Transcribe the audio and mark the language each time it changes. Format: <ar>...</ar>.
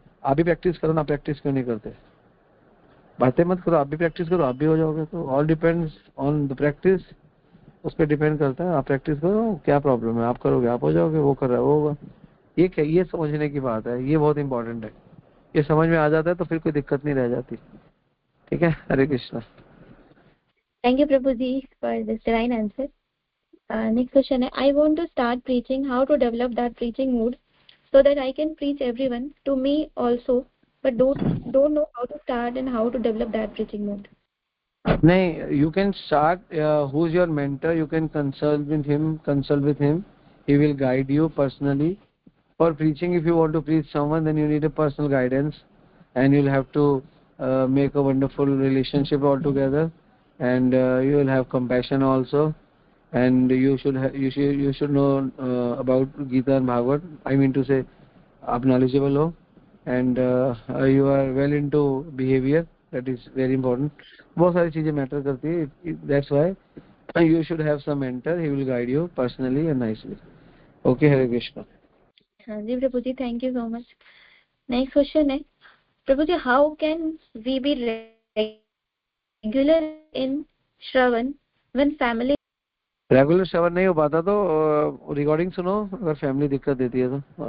<hi>आप भी प्रैक्टिस करो ना, प्रैक्टिस क्यों नहीं करते? बातें मत करो, आप भी प्रैक्टिस करो, आप भी हो जाओगे। तो</hi> <en>all depends on the practice,</en> <hi>उस पर डिपेंड करता है। आप प्रैक्टिस करो, क्या प्रॉब्लम है, आप करोगे आप हो जाओगे, वो कर रहा है वो होगा। ये क्या, ये समझने की बात है, ये बहुत इंपॉर्टेंट है। ये समझ में आ जाता है तो फिर कोई दिक्कत नहीं रह जाती। ठीक है, हरे Krishna.</hi> <en>Thank you, Prabhuji, for this divine answer. Next question</en> <hi>है,</hi> <en>I want to start preaching. How to develop that preaching mood so that I can preach everyone, to me also, but don't know how to start and how to develop that preaching mood.</en> <hi>नहीं,</hi> <en>you can start. Who's your mentor? You can consult with him. He will guide you personally. For preaching, if you want to preach someone, then you need a personal guidance, and you'll have to make a wonderful relationship altogether, and you will have compassion also, and you should know about Gita and Bhagavad. I mean to say,</en> <hi>आप</hi> <en>knowledgeable</en> <hi>हो,</hi> <en>and you are well into behavior. That is very important.</en> <hi>बहुत सारी चीजें matter करती है.</hi> <en>That's why you should have some mentor. He will guide you personally and nicely. Okay, Hare Krishna.</en> <hi>हाँ जी प्रभु जी,</hi> <en>Thank you so much.</en> <hi>Next question है, प्रभु जी,</hi> <en>How can we be regular in श्रवण when family?</en> <hi>Regular श्रवण नहीं हो पाता तो recording सुनो, अगर family दिक्कत देती है तो।</hi>